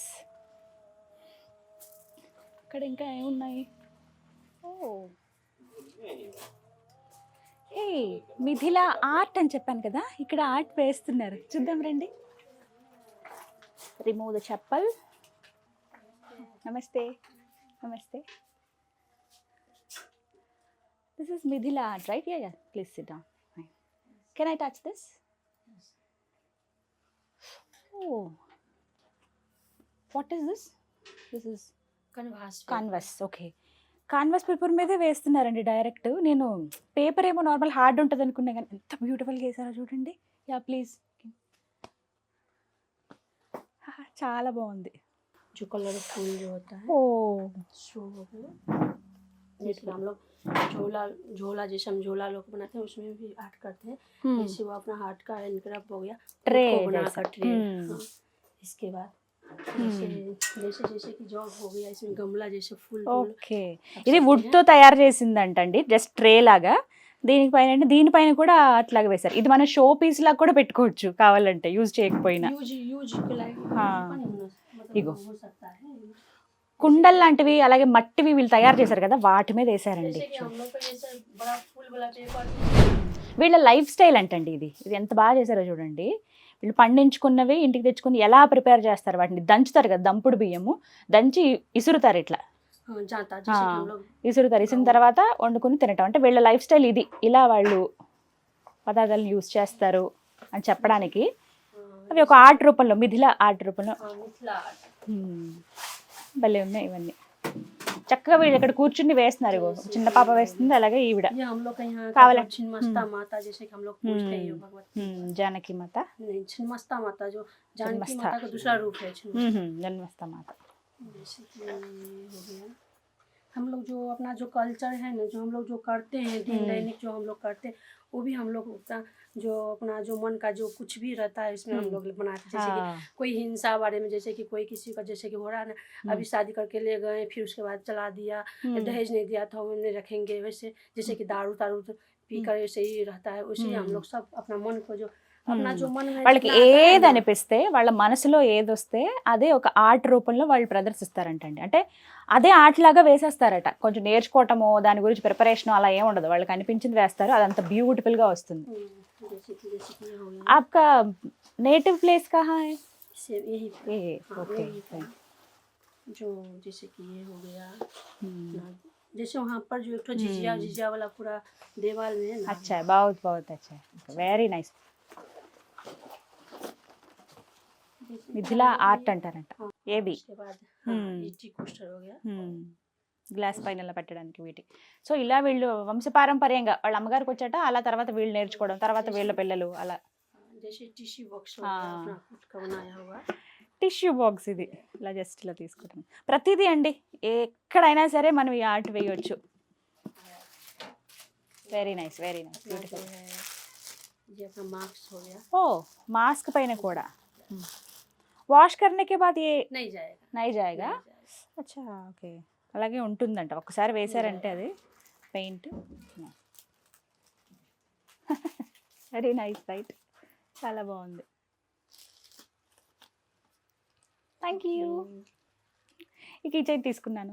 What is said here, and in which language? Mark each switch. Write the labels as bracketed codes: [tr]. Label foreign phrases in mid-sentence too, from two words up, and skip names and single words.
[te] ఇక్కడ ఇంకా ఏమున్నాయి, ఏ మిథిలా ఆర్ట్ అని చెప్పాను కదా, ఇక్కడ ఆర్ట్ వేస్తున్నారు, చూద్దాం రండి. [en] remove the chappal. [hi] नमस्ते नमस्ते. [en] This is Midhila art, right? Yeah. Please sit down. Fine. Can I touch this? Yes. Oh. What is this? This is canvas. Okay. [te] కాన్వాస్ పేపర్ మీదే వేస్తున్నారండి డైరెక్ట్. నేను పేపర్ ఏమో [en] normal hard [te] ఉంటుంది అనుకున్నా కానీ ఎంత బ్యూటిఫుల్గా వేసారో చూడండి. [en] ya please. [te] చాలా బాగుంది. [hi] जो कलरफुल जो होता है ఓ सो हो गया। जैसे हम लोग झोला झोला जैसे हम झोला लोग बनाते हैं उसमें भी आर्ट करते हैं। जैसे वो अपना हार्ट का हैंडक्राफ्ट हो गया ट्रे उसको बनाकर जैसा। ट्रे। हाँ, इसके बाद जैसे जैसे जैसे कि जॉब हो गया इसमें गमला जैसे फूल [te] ఓకే, ఇది వుడ్ తో తయారు చేసిందంటండి, [en] just tray [te] లాగా. దీనిపైన కూడా అట్లాగా వేశారు. ఇది మన [en] show piece [te] లాగా కూడా పెట్టుకోవచ్చు కావాలంటే, యూజ్ చేయకపోయినా. [hi] यूज के लायक हाँ। मतलब इगो। हो सकता है। [te] కుండల్ లాంటివి అలాగే మట్టివి వీళ్ళు తయారు చేశారు కదా, వాటి మీద వేసారండి. [hi] जैसे कि हम लोग का जैसे बड़ा फूल वाला पेपर [te] వీళ్ళ [en] life style [te] అంటండి ఇది. ఇది ఎంత బాగా చేశారో చూడండి. వీళ్ళు పండించుకున్నవి ఇంటికి తెచ్చుకుని ఎలా ప్రిపేర్ చేస్తారు, వాటిని దంచుతారు కదా, దంపుడు బియ్యము దంచి ఇసురుతారు ఇట్లా. [hi] जाता जैसे कि हम लोग [te] ఇసురుతారు. ఇసిన తర్వాత వండుకుని తినటం. అంటే వీళ్ళ [en] life style [te] ఇది, ఇలా వాళ్ళు పదార్థాలను యూజ్ చేస్తారు అని చెప్పడానికి. అవి ఒక ఆర్ట్ రూపంలో, మిథిలా ఆర్ట్ రూపంలో. [hi] मिथिला [te] భలే ఉన్నాయి ఇవన్నీ. చక్కగా వీళ్ళు ఇక్కడ కూర్చుని వేస్తున్నారు. ఇగో చిన్న పాప వేస్తుంది, అలాగే ఈవిడ [hi] ये हम लोग का यहाँ का कावला- जो छिन्नमस्ता माता जैसे कि हम लोग पूछते हैं भगवती [te] జానకి మాత, [hi] नहीं छिन्नमस्ता माता जो जानकी छिन्नमस्ता। माता का दूसरा रूप है छिन्नमस्ता। [te] జన్మస్థ మాత. [hi] जैसे कि ये हो गया हम लोग जो अपना जो कल्चर है ना, जो हम लोग जो करते हैं दिन दैनिक जो हम लोग करते हैं वो भी हम लोग अपना जो मन का जो कुछ भी रहता है इसमें हम लोग बनाते हैं। जैसे कि कोई हिंसा बारे में, जैसे कि कोई किसी का जैसे कि हो रहा है ना, अभी शादी करके ले गए फिर उसके बाद चला दिया, दहेज नहीं दिया था वो नहीं रखेंगे, वैसे जैसे कि दारू तारू पी कर ऐसे ही रहता है, वैसे ही हम लोग सब अपना मन को जो अपना जो मन में [te] వాళ్ళకి [hi] जितना आता है [te] ఏది [hi] ना, [te] అనిపిస్తే, వాళ్ళ మనసులో ఏదొస్తే అదే ఒక ఆర్ట్ రూపంలో వాళ్ళు ప్రదర్శిస్తారంటండి. అంటే అదే ఆర్ట్ లాగా వేసేస్తారట. కొంచెం నేర్చుకోవటమో దాని గురించి ప్రిపరేషన్ అలా ఏం ఉండదు, వాళ్ళకి అనిపించింది వేస్తారు, అదంత బ్యూటిఫుల్ గా వస్తుంది. [hi] जैसे कि ये हो गया आपका नेटिव प्लेस कहाँ है? इससे यही ये हाँ, ओके. यही था। जो जैसे कि ये हो गया ना, जैसे वहाँ पर जो एक झिझिया झिझिया वाला पूरा देवाल में है ना, अच्छा है, बहुत बहुत अच्छा है, [en] very nice. [te] మిథిలా ఆర్ట్ అంటారంట. ఏబి [hi] उसके बाद हाँ, ये [en] tea coaster [hi] हो गया। [te] గ్లాస్ పైన ఇలా పెట్టడానికి వీటి. సో ఇలా వీళ్ళు వంశపారంపర్యంగా వాళ్ళ అమ్మగారికి వచ్చాట, అలా తర్వాత వీళ్ళు నేర్చుకోవడం, తర్వాత వీళ్ళ పిల్లలు అలా. [hi] जैसे [en] tissue box [hi] हो गया अपना खुद का बनाया हुआ। [en] tissue box [te] ఇది ఇలా జస్ట్ ఇలా తీసుకుంటాం. ప్రతిదీ అండి ఎక్కడైనా సరే మనం ఈ ఆర్ట్ వేయొచ్చు. [en] very nice, very nice, beautiful. [hi] ये अपना मास्क हो गया, [te] ఓ మాస్క్ పైన కూడా వాష్ [hi] करने के बाद ये नहीं जाएगा नहीं जाएगा. [te] అచ్చా ఓకే, అలాగే ఉంటుందంట. ఒకసారి వేసారంటే అది పెయింట్. [en] very nice right, [te] చాలా బాగుంది. [en] thank you. [te] ఈ కిచెన్ తీసుకున్నాను.